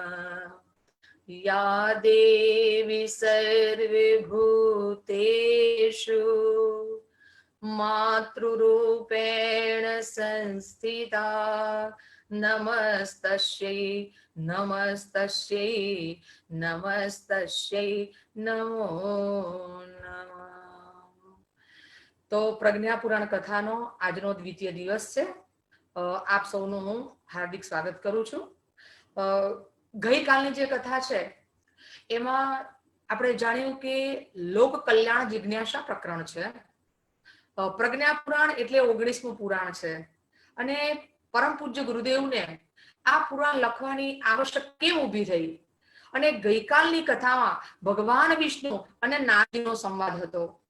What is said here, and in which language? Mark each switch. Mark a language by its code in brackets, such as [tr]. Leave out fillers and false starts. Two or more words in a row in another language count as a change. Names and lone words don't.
[sa] या देवी सर्वभूतेषु मातृरूपेण संस्थिता नमस्तस्यै नमस्तस्यै नमस्तस्यै नमो नमः. [gu] તો પ્રજ્ઞા પુરાણ કથાનો આજનો દ્વિતીય દિવસ છે. આપ સૌનું હું હાર્દિક સ્વાગત કરું છું. ગઈકાલની જે કથા છે એમાં આપણે જાણ્યું કે લોક કલ્યાણ જિજ્ઞાસા પ્રકરણ છે. પ્રજ્ઞા પુરાણ એટલે 19મું પુરાણ છે અને પરમ પૂજ્ય ગુરુદેવને આ પુરાણ લખવાની આવશ્યક કેમ ઊભી થઈ અને ગઈકાલની કથામાં ભગવાન વિષ્ણુ અને નારદજીનો સંવાદ હતો.